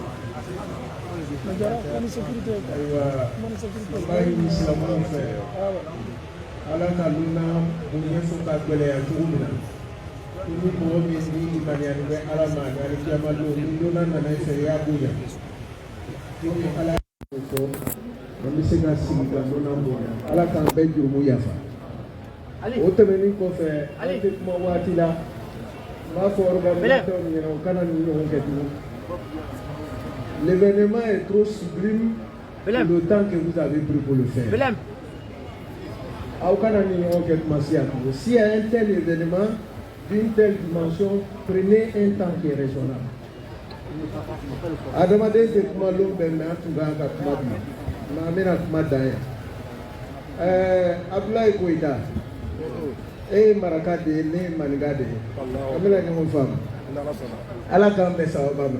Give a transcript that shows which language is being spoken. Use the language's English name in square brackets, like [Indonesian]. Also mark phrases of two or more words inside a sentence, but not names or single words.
[Bambara] Aywa bayi silamɛw fɛ Ala ka luna bonya fo ka gɛlɛya cogo min na ni mɔgɔ min ni limaniyani bɛ Ala ma ani alikiyama don ni luna nana i fɛ i y'a bonya ni Ala y'o fɔ an bɛ se ka sigi ka luna bonya Ala k'an bɛɛ jurumu yafa o tɛmɛnen kɔfɛ an tɛ kuma waati la n b'a fɔ organisateurs ɲɛna u kana ni ɲɔgɔn kɛ tugun. [French] L'événement est trop sublime pour le temps que vous avez pris pour le faire. S'il y a un tel événement d'une telle dimension, prenez un temps qui est raisonnable. [Bambara] Adamaden te kuma long bɛ mɛ an tun kan ka kuma bi nka an bɛna kuma dan yan. Abdoulaye Koita, e ye maraka de ye, ne ye maninka de ye. An bɛna ɲɔgɔn faamu. Ala k'an bɛn sababa ma.